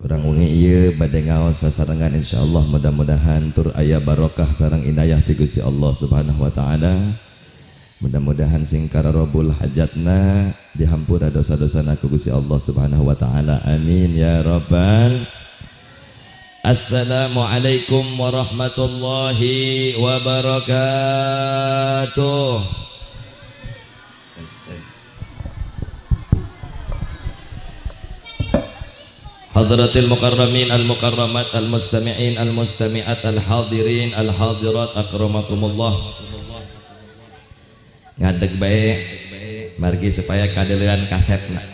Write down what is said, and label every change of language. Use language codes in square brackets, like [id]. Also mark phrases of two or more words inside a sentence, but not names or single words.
[su] wengi ieu bade ngaos sasarengan insyaallah mudah-mudahan tur aya barokah sareng inayah ti Gusti Allah [ar] سبحانه وتعالى. [su] Mudah-mudahan sing kararobul hajatna dihampura dosa-dosana ku Gusti Allah [ar] سبحانه وتعالى. آمين يا رب. السلام عليكم ورحمة الله وبركاته. حضرات المكرمين المكرمات المستمعين المستمعات الحاضرين الحاضرات أكرمكم الله. [su] Ngadeg bae margi supaya kadeulean kasetna.